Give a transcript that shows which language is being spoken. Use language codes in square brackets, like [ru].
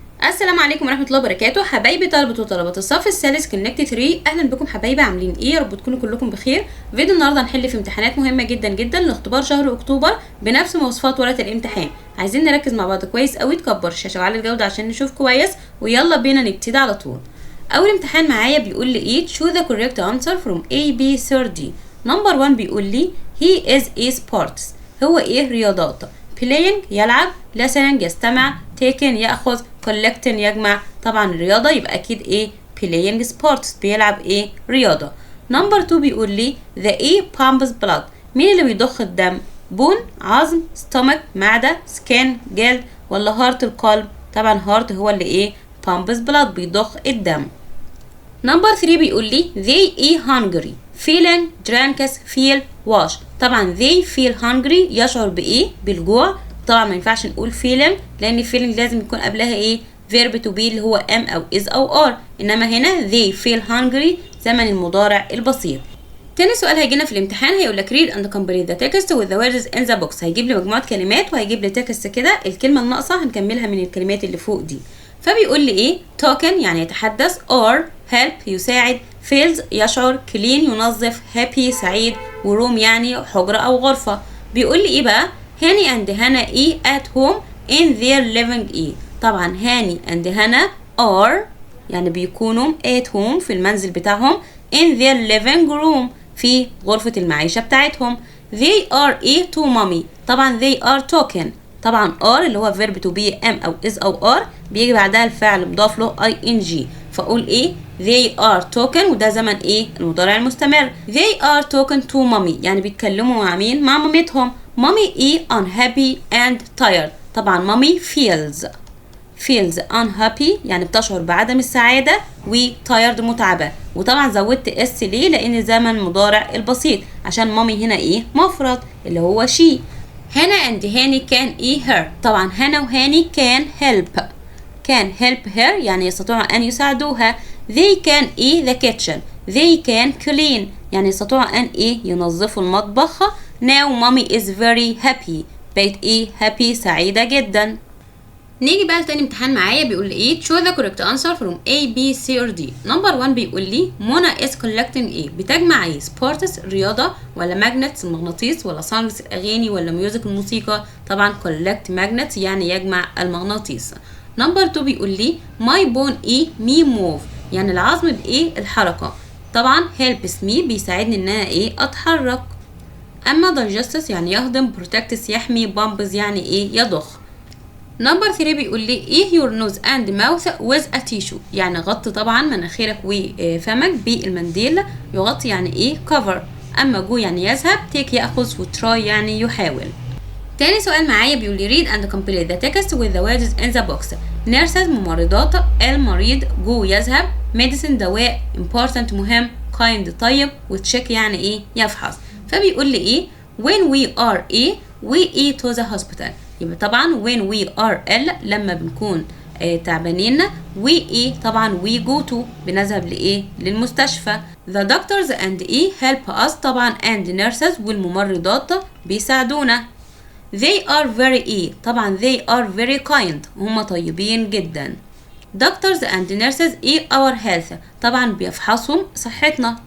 [ar] السلام عليكم ورحمه الله وبركاته. حبايبي طلبه وطلبات الصف الثالث كونكت 3، اهلا بكم حبايبي. عاملين ايه؟ يا رب تكونوا كلكم بخير. فيديو النهارده هنحل في امتحانات مهمه جدا جدا لاختبار شهر اكتوبر بنفس مواصفات ورقه الامتحان. عايزين نركز مع بعض كويس قوي، تكبر الشاشه وعلي الجوده عشان نشوف كويس، ويلا بينا نبتدي على طول. اول امتحان معايا بيقول لي ايه؟ [en] choose the correct answer from A B C D. [ar] نمبر 1 بيقول لي [en] he is a sports، [ar] هو ايه؟ رياضات. playing يلعب، listening يستمع، taking ياخذ، collecting يجمع. طبعا الرياضه يبقى اكيد ايه؟ [en] playing sports، [ar] بيلعب ايه؟ رياضه. نمبر 2 بيقول لي [en] the A pumps blood، [ar] مين اللي بيضخ الدم؟ بون عظم، stomach معده، skin جلد، ولا هارت القلب؟ طبعا هارت هو اللي ايه؟ [en] pumps blood، [ar] بيضخ الدم. نمبر 3 بيقول لي [en] they eat hungry feeling drinks feel wash. [ar] طبعا [en] they feel hungry [ar] يشعر بايه؟ بالجوع. طبعا ما ينفعش نقول feeling لان feeling لازم يكون قبلها ايه؟ [en] verb to be [ar] اللي هو am او is او are، انما هنا they feel hungry زمن المضارع البسيط. تاني سؤال هيجينا في الامتحان هيقول لك [en] read and complete the text with the words in the box. [ar] هيجيب لي مجموعه كلمات وهيجيب لي تكست كده، الكلمه الناقصه هنكملها من الكلمات اللي فوق دي. فبيقول لي ايه؟ talking يعني يتحدث، or help يساعد، feels يشعر، clean ينظف، happy سعيد، وروم يعني حجرة أو غرفة. بيقول لي ايه بقى؟ هاني and هنا ايه at home in their living ايه؟ طبعا هاني and هنا are يعني بيكونوا at home في المنزل بتاعهم، [en] in their living room [ar] في غرفة المعيشة بتاعتهم. [en] they are ايه to mommy، طبعا they are talking. [ar] طبعا are اللي هو verb to be am او is او are بيجي بعدها الفعل مضاف له ing، فاقول ايه؟ [en] they are talking [ar] وده زمن ايه؟ المضارع المستمر. [en] they are talking to mommy [ar] يعني بيتكلموا مع مين؟ مع مامتهم. [en] mommy [ar] ايه؟ [en] unhappy and tired. [ar] طبعا [en] mommy feels unhappy [ar] يعني بتشعر بعدم السعادة، و tired متعبة. وطبعا زودت اس ليه؟ لان زمن مضارع البسيط، عشان مامي هنا ايه؟ مفرد اللي هو she. هنا and هاني كان ايه؟ her. طبعا هنا وهاني كان help her يعني يستطيعوا ان يساعدوها. [en] they can [ar] ايه؟ [en] the kitchen. they can clean [ar] يعني يستطيعوا ان ايه؟ ينظفوا المطبخ. [en] now mommy is very happy، [ar] بقت ايه؟ happy سعيدة جدا. نيجي بقى لتاني امتحان معايا بيقول لي ايه؟ choose the correct answer from A B C or D. نمبر 1 بيقول لي منى [en] is collecting [ar] ايه؟ بتجمع ايه؟ sports رياضة، ولا magnets المغناطيس، ولا songs الاغاني، ولا music الموسيقى؟ طبعا [en] collect magnets [ar] يعني يجمع المغناطيس. نمبر 2 بيقول لي [en] my bone [ar] ايه؟ me move يعني العظم بايه؟ الحركة. طبعا [en] helps me [ar] بيساعدني ان انا ايه؟ اتحرك. اما digests يعني يهضم، protects يحمي، bumps يعني ايه؟ يضخ. نمبر 3 بيقول لي ايه [en] your nose and mouth with a tissue [ar] يعني غطي طبعا مناخيرك وفمك بالمنديل. يغطي يعني ايه؟ cover. اما جو يعني يذهب، take ياخذ، وتراي يعني يحاول. تاني سؤال معايا بيقول لي [en] read and complete the text with the words in the box. [ar] nurses ممرضات، المريض، جو يذهب، medicine دواء، important مهم، kind طيب، وتشيك يعني ايه؟ يفحص. فبيقول لي ايه؟ [en] when we are ايه؟ we to the hospital. [ar] يبقى طبعا [en] when we are ill [ar] لما بنكون تعبانين، we ايه؟ طبعا [en] we go to [ar] بنذهب لايه؟ للمستشفى. [en] the doctors and ايه؟ help us [ar] طبعا [en] and nurses والممرضات بيساعدونا. they are very ايه؟ طبعا they are very kind [ar] هم طيبين جدا. [en] doctors and nurses ايه؟ our health [ar] طبعا بيفحصهم صحتنا.